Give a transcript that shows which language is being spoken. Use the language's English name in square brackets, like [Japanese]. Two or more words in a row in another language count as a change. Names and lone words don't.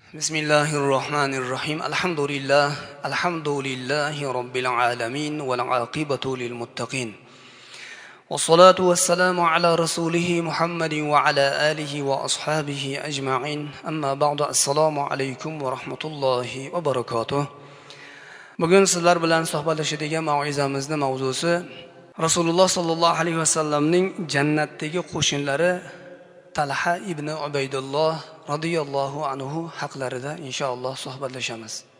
[Arabic] بسم الله الرحمن الرحيم. الحمد لله رب العالمين والعاقبة للمتقين. والصلاة والسلام على رسوله محمد وعلى آله وأصحابه أجمعين. أما بعد. السلام عليكم ورحمة الله وبركاته. [Uzbek] Bugun sizlar bilan suhbatlashadigan mav'izamizning mavzusi Rasululloh [Arabic] صلى الله عليه وسلم [Uzbek] jannatdagi qo'shinlari Talha ibn Ubaydulloh [Arabic] رضي الله عنه [Uzbek] haqlarida inshaalloh suhbatlashamiz.